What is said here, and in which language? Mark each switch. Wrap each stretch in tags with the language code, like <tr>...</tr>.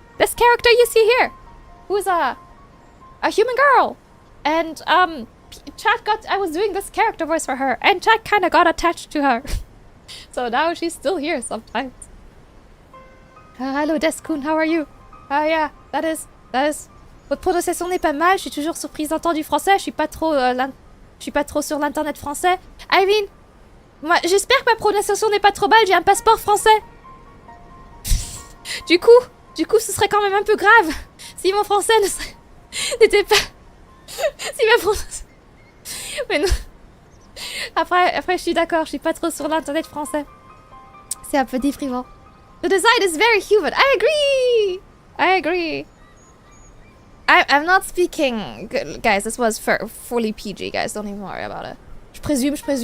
<en>This character you see here, who's a human girl, and I was doing this character voice for her, and chat kind of got attached to her, so now she's still here sometimes. Hello Deskun, how are you? Yeah, that is.</en> <fr>Votre prononciation n'est pas mal. Je suis toujours surprise d'entendre du français. Je suis pas trop sur l'internet français.</fr> <en>I mean,</en> <fr>moi, j'espère que ma prononciation n'est pas trop mal. J'ai un passeport français. Du coup, ce serait quand même un peu grave si mon français n'était pas... si ma prononciation... Mais non. Après, je suis d'accord, je suis pas trop sur l'internet français. C'est un peu déprimant.</fr> <en>The design is very human. I agree. I'm not speaking... Guys, this was fully PG, guys. Don't even worry about it.</en> <fr>Je présume.</fr>